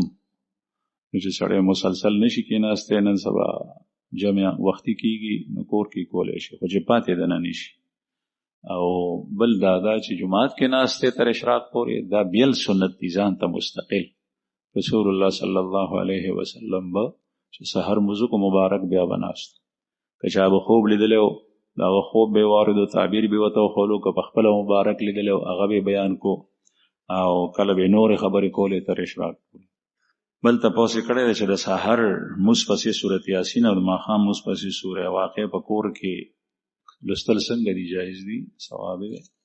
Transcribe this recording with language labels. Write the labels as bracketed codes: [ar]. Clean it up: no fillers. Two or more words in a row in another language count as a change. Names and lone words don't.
[ps] نو چې سړی مسلسل نشي کېناستی، نن سبا جمع وختي کېږي نو کور کې کولی شي، خو چې پاتې د نه نشي. او بل دا چې جماعت کې ناستی تر اشراق پورې دا بیل سنت دي ځان ته مستقل. رسول الله [ar] صلی الله علیه وسلم [ps] به چې سحر مونځ کو مبارک بیا بناست، که چا به خوب لیدلی و دغه خوب به وارد و تعبیر به ورته وښولو، که په خپله مبارک لیدلی و هغه به بیان کو، او کله به نورې خبرې کولې تر اشراق پورې. بل تپوس یې کړی دی چې د سحر مونځ پسې سورت یاسین او د ماښام مونځ پسې سوره واقع په کور کې لوستل څنګه دي، جایز دي، ثواب دی.